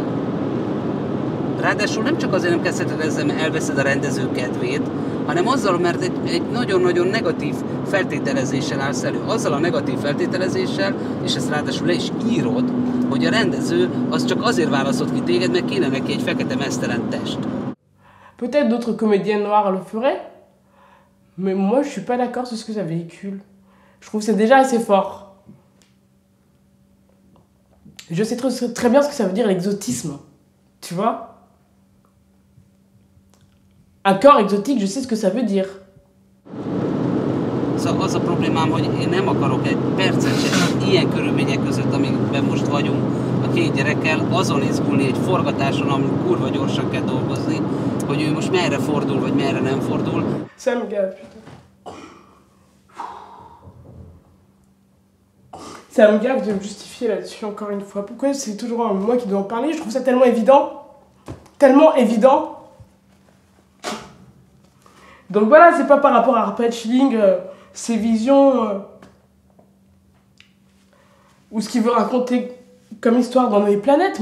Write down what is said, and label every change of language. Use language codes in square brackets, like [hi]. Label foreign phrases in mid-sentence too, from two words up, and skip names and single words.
[hu] Ráadásul nem csak azért nem kezdheted ezzel, mert elveszed a rendező kedvét, hanem azzal, mert egy nagyon-nagyon negatív feltételezéssel állsz elő. Azzal a negatív feltételezéssel, és ezt ráadásul le is írod, hogy a rendező az csak azért választott ki téged, mert kéne neki egy fekete meztelen test. [fr] Peut-être d'autres comédiennes noires le feraient, mais moi je suis pas d'accord sur ce que ça véhicule. Je trouve que c'est déjà assez fort. Je sais très bien ce que ça veut dire l'exotisme, tu vois. Un corps exotique, je sais ce que ça veut dire. [hu] Szóval az a problémám, hogy én nem akarok egy percet sem ilyen körülmények között, amikben most vagyunk, a két gyerekkel azon izgulni egy forgatáson, ahol kurva gyorsan kell dolgozni, hogy ő most merre fordul, vagy merre nem fordul. [fr] Ça me gave, putain. Ça me gave de me justifier là-dessus encore une fois. Pourquoi c'est toujours moi qui dois en parler? Je trouve ça tellement évident. Tellement évident. Donc voilà, c'est pas par rapport à Arpachling, ses visions, ou ce qu'il veut raconter comme histoire dans les planètes.